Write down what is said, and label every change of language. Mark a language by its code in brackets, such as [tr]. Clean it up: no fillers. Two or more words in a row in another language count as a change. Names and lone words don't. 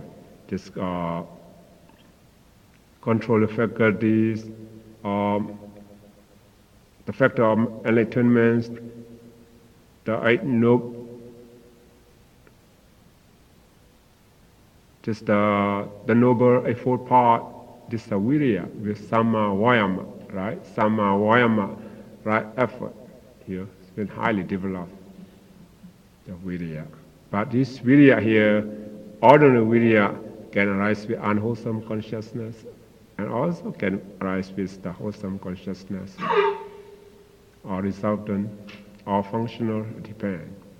[en] Just control the faculties, the factor of enlightenment, the eight noble. Just the noble eightfold part, this is virya with [pi] samma vayama, [en] right? [pi] Samma vayama, [en] right? Effort here, it's been highly developed, the virya. But this virya here ordinary virya can arise with unwholesome consciousness and also can arise with the wholesome consciousness or resultant or functional depend.